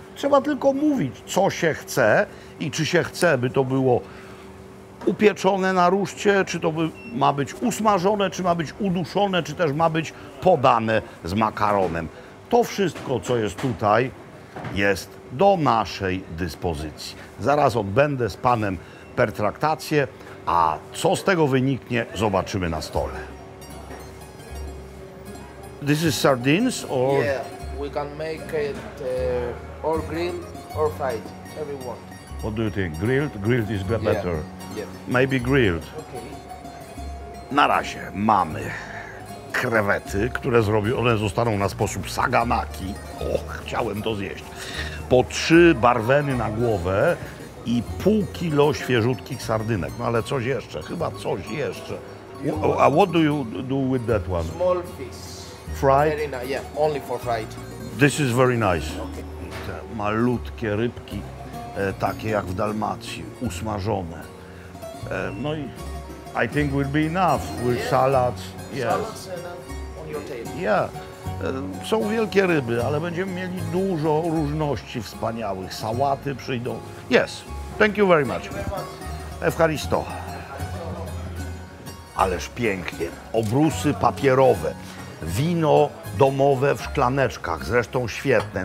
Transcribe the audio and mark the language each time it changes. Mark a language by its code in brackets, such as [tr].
[pl] Trzeba tylko mówić, co się chce i czy się chce, by to było upieczone na ruszcie, czy to ma być usmażone, czy ma być uduszone, czy też ma być podane z makaronem. To wszystko, co jest tutaj, jest do naszej dyspozycji. Zaraz odbędę z panem pertraktację, a co z tego wyniknie, zobaczymy na stole. [en] This is sardines or? Yeah, we can make it or grilled or fried, every one. What do you think? Grilled? Grilled is better. Yeah. Maybe grilled. Okay. [pl] Na razie mamy krewety, które zrobione zostaną na sposób saganaki. O, chciałem to zjeść. Po 3 barweny na głowę i pół kilo świeżutkich sardynek. No ale coś jeszcze, chyba coś jeszcze. [en] A what do you do with that one? Small fish. Fried? Very nice. Yeah, only for fried. This is very nice. Okay. [pl] Te malutkie rybki, takie jak w Dalmacji, usmażone. No i [en] I think will be enough with salads. Yes. Salads and on your table. Yeah. [pl] Są wielkie ryby, ale będziemy mieli dużo różności wspaniałych. Sałaty przyjdą. [en] Yes. Thank you very much. Ewcharisto. [pl] Ależ pięknie. Obrusy papierowe. Wino domowe w szklaneczkach, zresztą świetne.